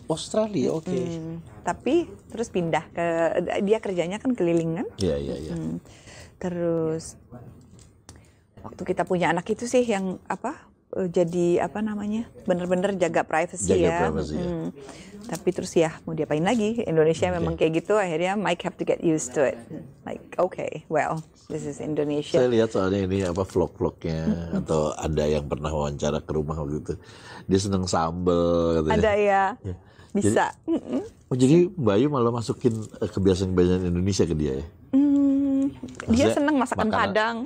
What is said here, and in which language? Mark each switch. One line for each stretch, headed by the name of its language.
Indonesian: Australia, oke. Tapi terus pindah ke, dia kerjanya kan keliling kan. Iya. Terus waktu kita punya anak itu sih yang jadi apa namanya, bener-bener jaga privacy ya. Tapi terus ya mau diapain lagi, Indonesia memang kayak gitu.
English: Akhirnya Mike have to get used to it. Like well this is Indonesia.
Indonesian: Saya lihat soalnya ini vlog-vlognya atau ada yang pernah wawancara ke rumah gitu. Dia seneng sambel katanya. Ada ya. Bisa. Jadi Mbak Ayu malah masukin kebiasaan-kebiasaan Indonesia ke dia ya? Dia seneng masakan Padang.